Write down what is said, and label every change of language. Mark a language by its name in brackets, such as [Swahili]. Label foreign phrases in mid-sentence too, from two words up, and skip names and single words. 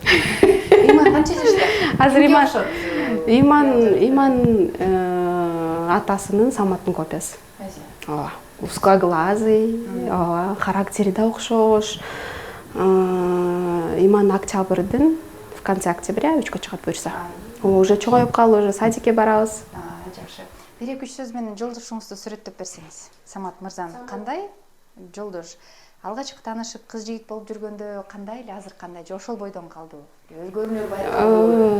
[Kyrgyz] Иман канча жашта? Азыр Иман атасынын Саматтын копиясы. Ооба. Узкоглазый, ооба, характери да окшош. Иман октябрдын [Russian] в конце октября [Kyrgyz] 3-кө чыгат буюрса. Уже чоңоюп калды, уже садикке барабыз. Жакшы. 1-2 сөз менен жолдошуңузду сүрөттөп берсеңиз. Самат мырзаны кандай жолдош? Алгачкы таанышып кыз жигит болуп жүргөндө кандай эле, азыр кандай? Же ошол бойдон калдыбы? Өзгөрүүлөр байкалдыбы?